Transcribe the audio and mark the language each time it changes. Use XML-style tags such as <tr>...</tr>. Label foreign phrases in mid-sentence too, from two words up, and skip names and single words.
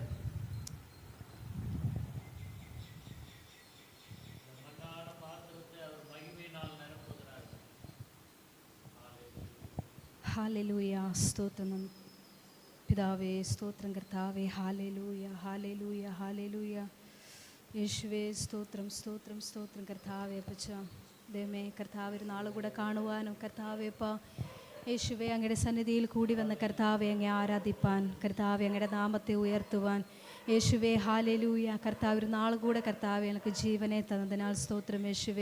<ta>ஹல்லேலூயா. ஸ்தோத்திரம் பிதாவே, ஸ்தோத்திரம் கர்த்தாவே. ஹல்லேலூயா ஹல்லேலூயா ஹல்லேலூயா.</ta> <ml>യേശുവേ സ്തോത്രം സ്തോത്രം സ്തോത്രം കർത്താവേ. അപ്പച്ച ദൈവമേ, കർത്താവ് ഒരു നാൾ കൂടെ കാണുവാനും കർത്താവേ അപ്പ യേശുവേ അങ്ങയുടെ സന്നിധിയിൽ കൂടി വന്ന കർത്താവെ അങ്ങേ ആരാധിപ്പാൻ, കർത്താവെ അങ്ങയുടെ നാമത്തെ ഉയർത്തുവാൻ യേശുവേ ഹല്ലേലൂയ. കർത്താവ് ഒരു നാൾ കൂടെ കർത്താവെ എനിക്ക് ജീവനെ തന്നതിനാൽ സ്തോത്രം യേശുവേ.</ml>